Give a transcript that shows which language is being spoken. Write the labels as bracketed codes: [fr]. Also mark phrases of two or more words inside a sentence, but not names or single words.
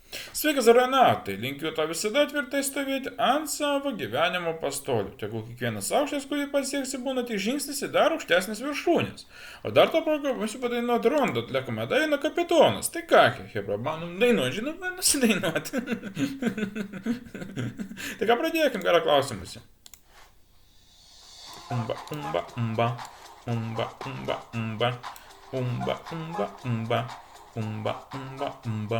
[lt] Sveikas, Renatai, linkiu tau visada tvirtai stovėti ant savo gyvenimo pastolių. Tegul kiekvienas aukštas, kurį pasieksi, būna tik žingsnis į dar aukštesnės viršūnės. O dar to proga mūsų padainuoti rondo atliekame dainą Kapitonas. Tai ką, hebra, manom dainuoti, žinom, nusidainuoti. Tai ką pradėkim, gerą klausimusi. Umba, umba, umba, umba, umba, umba, umba, umba, umba, umba, umba, umba.